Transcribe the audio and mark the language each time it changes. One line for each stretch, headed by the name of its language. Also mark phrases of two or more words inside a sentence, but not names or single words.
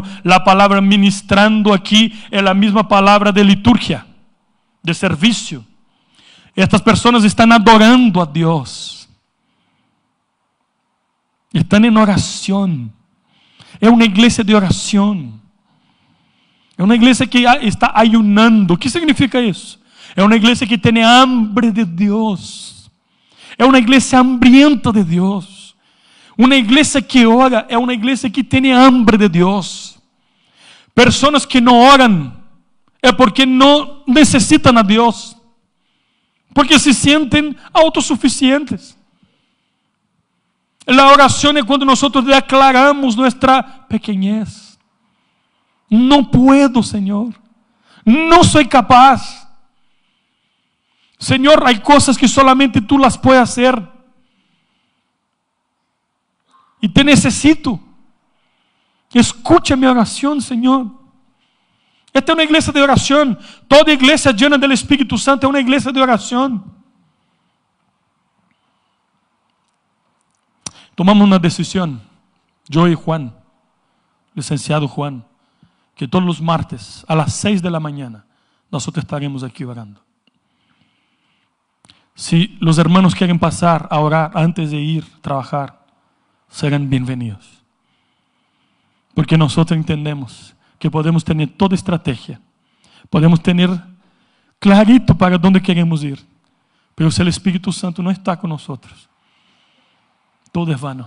Spanish: La palabra ministrando aquí es la misma palabra de liturgia, de servicio. Estas personas están adorando a Dios. Están en oración. Es una iglesia de oración.
Portuguese: É uma igreja que está ayunando. O que significa isso? É uma igreja que tem hambre de Deus. É uma igreja hambrienta de Deus. Uma igreja que ora é uma igreja que tem hambre de Deus. Pessoas que não oram é porque não necessitam a Deus. Porque se sentem autossuficientes. A oração é quando nós declaramos nossa pequenez. Não puedo, Senhor. Não sou capaz. Senhor, há coisas que
Spanish: solamente Tu las puedes hacer.
Portuguese: E te necessito. Escucha minha oração, Senhor. Esta é uma igreja de oração. Toda igreja llena do Espírito Santo é uma igreja de oração. Tomamos uma decisão, eu e Juan, licenciado Juan, que todos os martes,
Spanish: a las
Portuguese: 6 da manhã, nós estaremos aqui orando. Se os hermanos querem passar a orar antes de ir a trabalhar, serão bem-vindos. Porque nós entendemos que podemos ter toda estratégia, podemos ter clarito para onde queremos ir, mas se o Espírito Santo não está conosco, todo é vano.